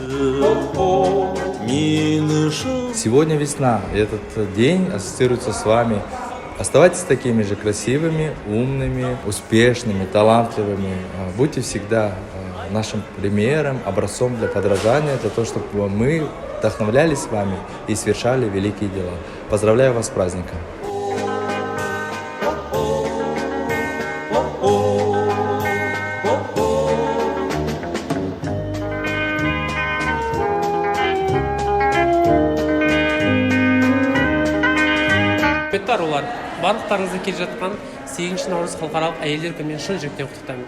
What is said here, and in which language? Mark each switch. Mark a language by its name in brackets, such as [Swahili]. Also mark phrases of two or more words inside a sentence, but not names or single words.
[Russian] Сегодня весна, и этот день ассоциируется с вами. Оставайтесь такими же красивыми, умными, успешными, талантливыми. Будьте всегда нашим примером, образцом для подражания, для того, чтобы мы вдохновлялись вами и совершали великие дела. Поздравляю вас с праздником! [Kazakh] Құрметті арулар, барлықтарыңызды келе жатқан 8 наурыз халықаралық әйелдер күнімен шын жүректен құттықтаймын.